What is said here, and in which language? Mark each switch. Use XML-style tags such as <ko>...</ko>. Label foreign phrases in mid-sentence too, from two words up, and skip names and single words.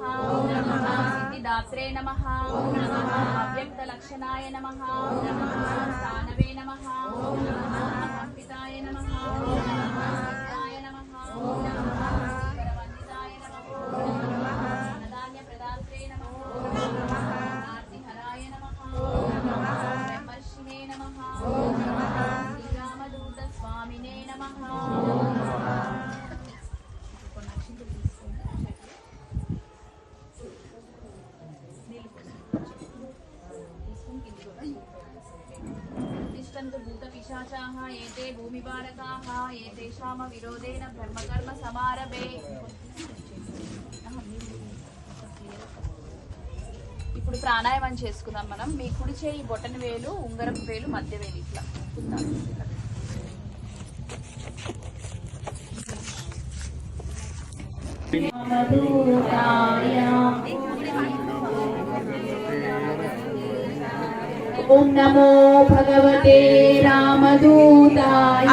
<sa>ఓం సిద్ధిదాత్రే నమః, అవ్యక్తలక్షణాయ నమః, స్థానవే నమః, పంపితాయ నమః, సిద్ధాయ నమః, వందితాయ నమః, ధనధాన్య ప్రదాత్రే నమః, ఆర్తిహరాయ నమః, బ్రహ్మర్షినే నమః, శ్రీరామదూత స్వామినే నమః. भूतपिशाचाः एते भूमिबालकाः एतेषाम विरोधेन ब्रह्मकर्म समारभे.</sa> <te>ఇప్పుడు ప్రాణాయామం చేసుకుందాం మనం. మీ కుడి చేయి బొటన వేలు, ఉంగరపు వేలు, మధ్య వేలు ఇట్లా ఉందాం.</te> <sa>ఓం నమో భగవతే రామదూతాయ.</sa>